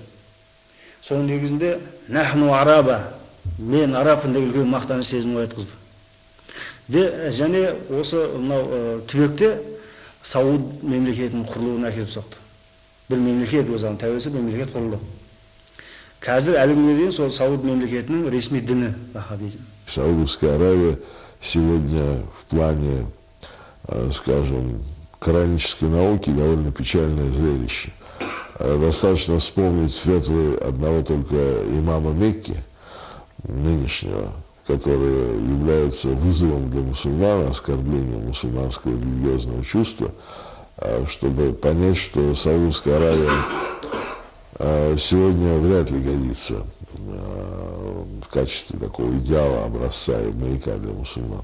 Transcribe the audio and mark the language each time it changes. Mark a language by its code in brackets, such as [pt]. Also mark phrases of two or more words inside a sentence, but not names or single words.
[kk] Соның негізінде [ar] نحن عرب, [kk] мен арабпын деген үлкен мақтаныш сезімін оятқызды. Және осы түбекте Сауд мемлекетінің құрылуына әкеліп соқты. Бір мемлекет өзі тәуелсіз мемлекет құрылды. Қазір әлі күнге дейін сол Сауд мемлекетінің ресми діні вахабизм. [ru] Саудовская Аравия сегодня в плане, скажем, коранической науки довольно печальное зрелище. Достаточно вспомнить фетвы одного только имама Мекки, нынешнего, которые являются вызовом для мусульман, оскорблением мусульманского религиозного чувства, чтобы понять, что Саудовская Аравия сегодня вряд ли годится в качестве такого идеала, образца и маяка для мусульман.